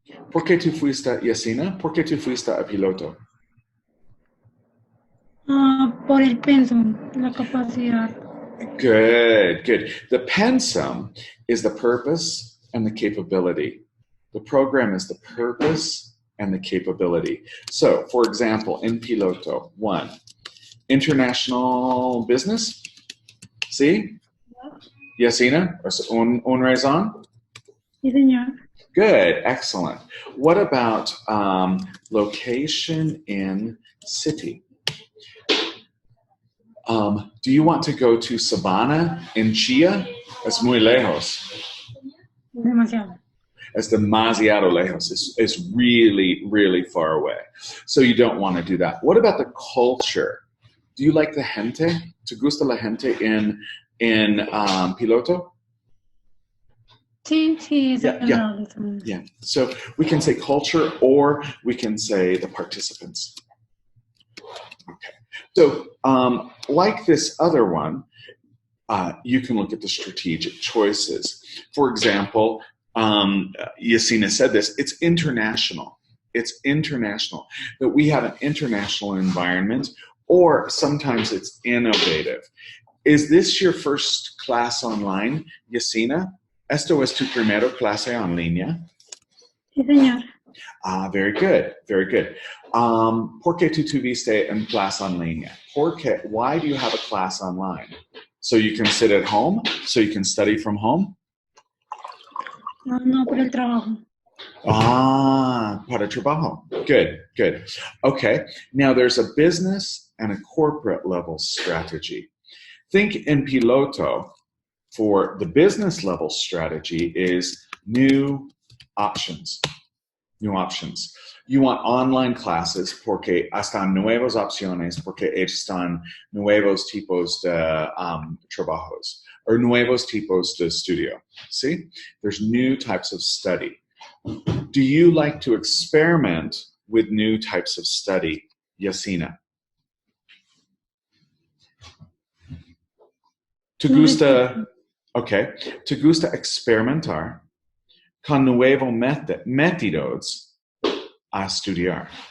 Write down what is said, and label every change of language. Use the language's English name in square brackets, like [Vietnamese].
[Spanish] ¿Por qué tú fuiste, Yasina? ¿Por qué tú fuiste a Piloto? Por el pensum, la capacidad. [English] Good, good. The pensum is the purpose and the capability. The program is the purpose and the capability. So, for example, in Piloto, 1, international business. See? [Spanish] Yasina, un razón? Sí, señor. [English] Good, excellent. What about location in city? Do you want to go to Sabana in Chía? [Spanish] Es muy lejos. Demasiado. Es demasiado lejos. [English] It's really, really far away. So you don't want to do that. What about the culture? Do you like the gente? [Spanish] ¿Te gusta la gente in Piloto? Sí, sí, [English] yeah. So we can say culture, or we can say the participants. Okay. So like this other one, you can look at the strategic choices. For example, Yasina said this, it's international. It's international. That we have an international environment, or sometimes it's innovative. Is this your first class online, Yasina? [Spanish] ¿Esto es tu primera clase en línea? Sí, señor. [English] Very good, very good. [Spanish] ¿Por qué tú tuviste en clase en línea? [English] Why do you have a class online? So you can sit at home? So you can study from home? [Spanish] No, por el trabajo. Para trabajo. [English] Good, good. Okay, now there's a business and a corporate level strategy. Think in Piloto, for the business level strategy is new options. New options. You want online classes [Spanish] porque están nuevas opciones, porque están nuevos tipos de trabajos or nuevos tipos de estudio. [English] See? There's new types of study. Do you like to experiment with new types of study, Yasina? [Spanish] ¿Te gusta, okay, te gusta experimentar con nuevos métodos a estudiar?